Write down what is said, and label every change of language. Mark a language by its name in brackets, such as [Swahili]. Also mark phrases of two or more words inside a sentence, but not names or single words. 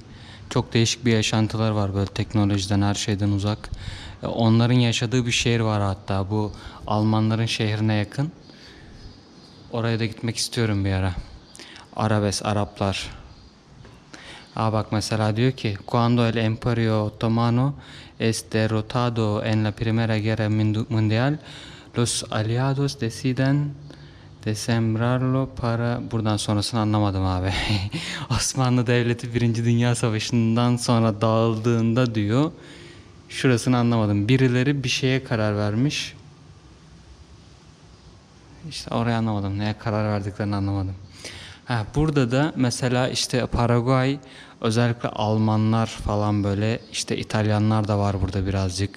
[Turkish] Çok değişik bir yaşantılar var, böyle teknolojiden, her şeyden uzak. Onların yaşadığı bir şehir var hatta, bu Almanların şehrine yakın. Oraya da gitmek istiyorum bir ara. Arabes, Araplar. Bak mesela diyor ki [Spanish] Cuando el Imperio Otomano es derrotado en la Primera Guerra Mundial, los aliados deciden desembrarlo para... [Turkish] Buradan sonrasını anlamadım abi. Osmanlı Devleti 1. Dünya Savaşı'ndan sonra dağıldığında diyor. Şurasını anlamadım. Birileri bir şeye karar vermiş. İşte orayı anlamadım. Neye karar verdiklerini anlamadım. Burada da mesela işte Paraguay, özellikle Almanlar falan, böyle işte İtalyanlar da var burada birazcık.